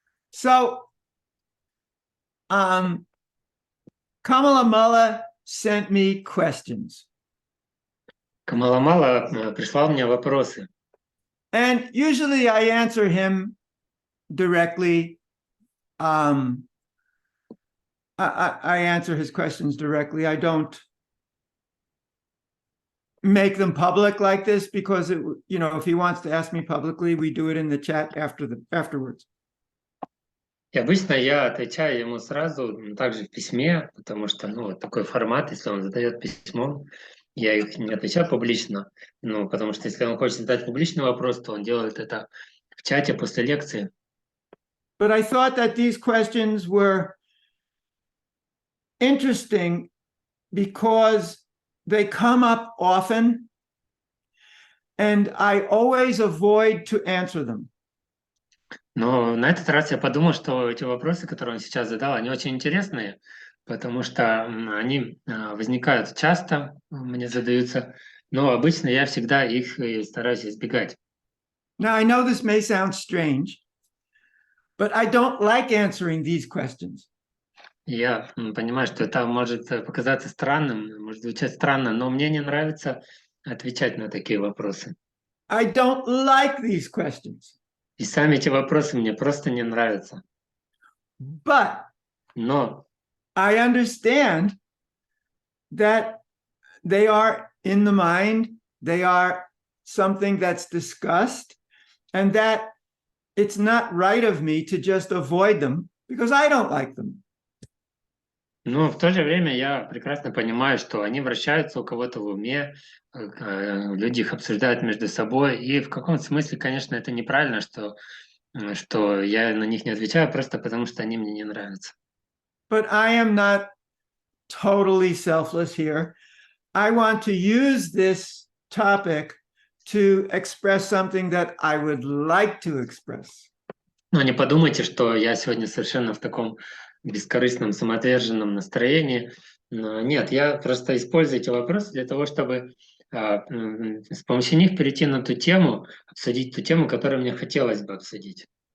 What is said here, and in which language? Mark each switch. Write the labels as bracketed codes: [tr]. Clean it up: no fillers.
[en] So, Kamala Mullah sent me questions. [ru] Камаламала прислал мне вопросы. [en] And usually I answer him directly. I answer his questions directly. I don't make them public like this because if he wants to ask me publicly, we do it in the chat afterwards. [ru] И обычно я отвечаю ему сразу, также в письме, потому что, вот такой формат, если он задает письмо, я их не отвечаю публично, потому что если он хочет задать публичный вопрос, то он делает это в чате после лекции. [en] But I thought that these questions were interesting because they come up often, and I always avoid to answer them. [ru] Но на этот раз я подумал, что эти вопросы, которые он сейчас задал, они очень интересные, потому что они возникают часто, мне задаются, но обычно я всегда их стараюсь избегать. [en] Now, I know this may sound strange, but I don't like answering these questions. [ru] Я понимаю, что это может показаться странным, может звучать странно, но мне не нравится отвечать на такие вопросы. [en] I don't like these questions. [ru] И сами эти вопросы мне просто не нравятся. [en] But [ru] Но [en] I understand that they are in the mind, they are something that's discussed, and that it's not right of me to just avoid them because I don't like them. [ru] в то же время я прекрасно понимаю, что они вращаются у кого-то в уме, люди их обсуждают между собой, и в каком-то смысле, конечно, это неправильно, что я на них не отвечаю просто потому, что они мне не нравятся. [en] But I am not totally selfless here. I want to use this topic to express something that I would like to express. [ru] Но не подумайте, что я сегодня совершенно в таком бескорыстном, самоотверженном настроении. Нет, я просто использую эти вопросы для того, чтобы с помощью них перейти на ту тему, обсудить ту тему, которую мне хотелось бы обсудить.